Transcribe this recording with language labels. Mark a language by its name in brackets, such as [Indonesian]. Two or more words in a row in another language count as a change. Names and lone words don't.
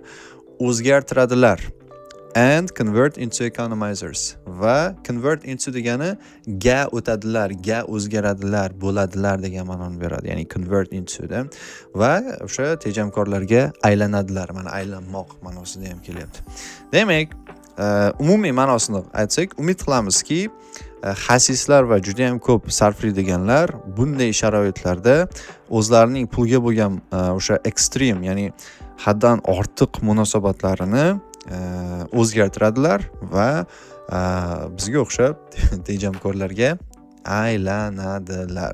[Uzbek] O'zgartiradilar. [English] And convert into economizers. [Uzbek] Va [English] convert into [Uzbek] degani ga o'tadilar, ga o'zgaradilar, bo'ladilar degan ma'noni beradi. Ya'ni [English] convert into [Uzbek] da. Va o'sha tejamkorlarga aylanadilar. Mana aylanmoq ma'nosida ham kelyapti. Demak, umumiy ma'nosini aytsak, umid qilamizki, xasislar va juda ham ko'p sarflaydiganlar bunday sharoitlarda o'zlarining pulga bo'lgan o'sha ekstrem, ya'ni haddan ortiq munosabatlarini o'zgartiradilar va bizga o'xshab tejamkorlarga aylanadilar.